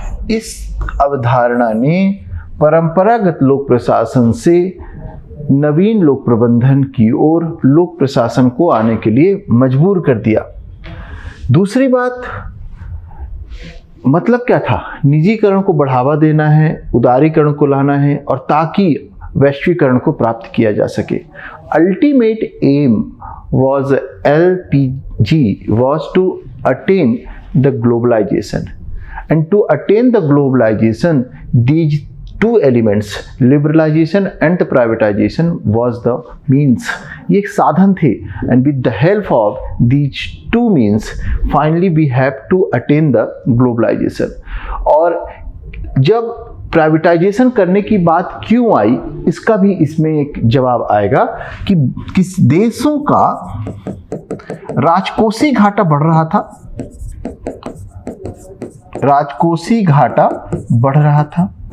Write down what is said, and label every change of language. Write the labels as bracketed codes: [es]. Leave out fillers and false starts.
[hi] इस अवधारणा ने परंपरागत लोक प्रशासन से नवीन लोक प्रबंधन की ओर लोक प्रशासन को आने के लिए मजबूर कर दिया। दूसरी बात, मतलब क्या था, निजीकरण को बढ़ावा देना है, उदारीकरण को लाना है, और ताकि वैश्वीकरण को प्राप्त किया जा सके। [en] Ultimate aim was LPG was to attain the globalization, and to attain the globalization these two elements, liberalization and the privatization was the means. [hi] ये एक साधन थे, [en] and with the help of these two means finally we have to attain the globalization. [hi] और जब privatisation करने की बात क्यों आई, इसका भी इसमें एक जवाब आएगा कि किस देशों का राजकोषीय घाटा बढ़ रहा था, राजकोषीय घाटा बढ़ रहा था।